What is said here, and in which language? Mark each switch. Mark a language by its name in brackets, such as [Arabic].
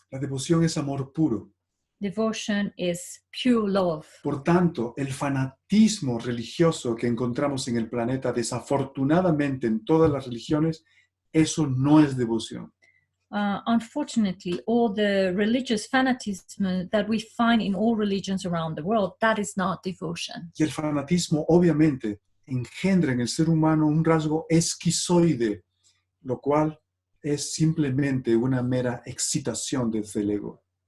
[Spanish] La devoción es amor puro. [English] Devotion is pure love. [Spanish] Por tanto, el fanatismo religioso que encontramos en el planeta, desafortunadamente en todas las religiones, eso no es devoción. [English] Unfortunately, all the religious fanatism that we find in all religions around the world, that is not devotion. [Spanish] Y el fanatismo obviamente engendra en el ser humano un rasgo esquizoide, lo cual es simplemente una mera excitación desde el ego.